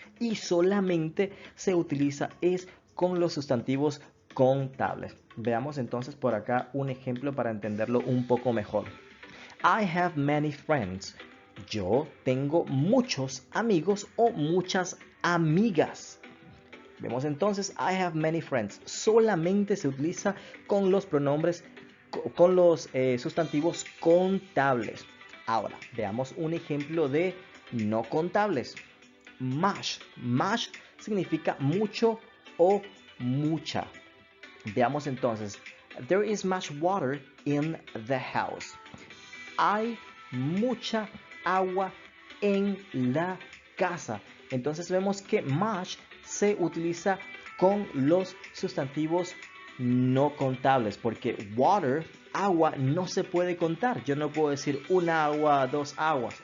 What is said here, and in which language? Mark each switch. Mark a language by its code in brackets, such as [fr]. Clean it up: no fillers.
[es] Y solamente se utiliza es con los sustantivos contables. Veamos entonces por acá un ejemplo para entenderlo un poco mejor. [en] I have many friends. [es] Yo tengo muchos amigos o muchas amigas. Vemos entonces [en] I have many friends. [es] Solamente se utiliza con los pronombres, con los sustantivos contables. Ahora, veamos un ejemplo de no contables. Much. Much significa mucho o mucha. Veamos entonces. [en] There is much water in the house. [es] Hay mucha agua en la casa. Entonces vemos que much se utiliza con los sustantivos no contables porque water, agua, no se puede contar. Yo no puedo decir una agua, dos aguas.